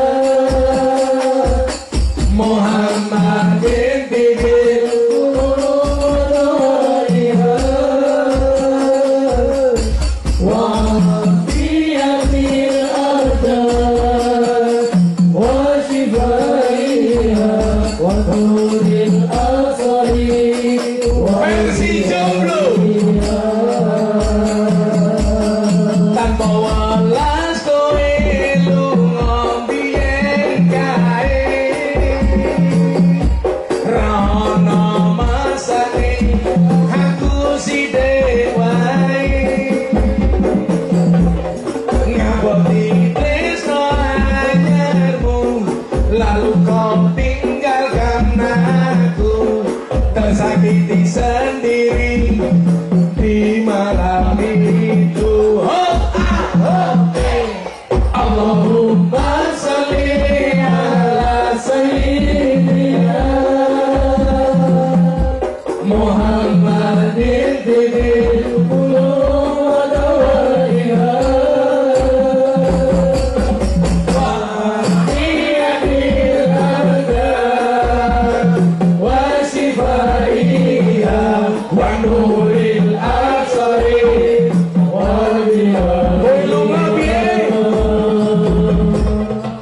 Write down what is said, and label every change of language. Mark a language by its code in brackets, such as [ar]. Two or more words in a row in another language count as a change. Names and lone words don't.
[ar] محمد طب القلوب وعافية الأبدان وشفائها ونور الأبصار وضيائها. [jv] Tanpa welas kowe lunga biyen kae rono masane aku sithik wae ngaboti tresno anyarmu [id] lalu kau tinggalkan aku tersakiti sendiri di malam itu. [ar] اللهم صل على سيدنا محمد طب القلوب ودوائها وعافية الأبدان وشفائها ونور الأبصار وضيائها.